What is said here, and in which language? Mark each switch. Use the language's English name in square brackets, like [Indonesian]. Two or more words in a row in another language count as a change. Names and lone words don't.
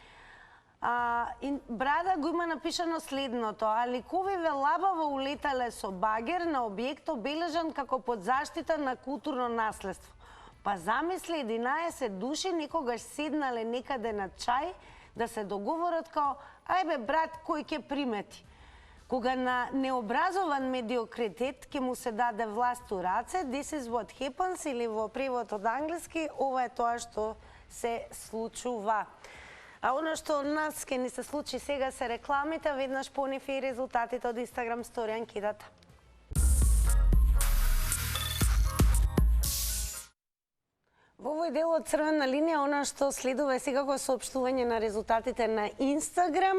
[Macedonian] Брада го има напишано следното: а ликовиве лабаво улетале со багер на објект обележан како под заштита на културно наследство. Па замисли 11 души некогаш седнале некаде на чај да се договорат као ајбе брат кој ќе примети. Кога на необразован медиокритет ќе му се даде власт у раце, [English] this is what happens, [Macedonian] или во превод од англиски, ова е тоа што се случува. А оно што нас ќе ни се случи сега се рекламите, веднаш по нив и резултатите од Instagram Story анкетата. Во овој дел од Црвена линија, она што следува е секако соопштување на резултатите на Инстаграм.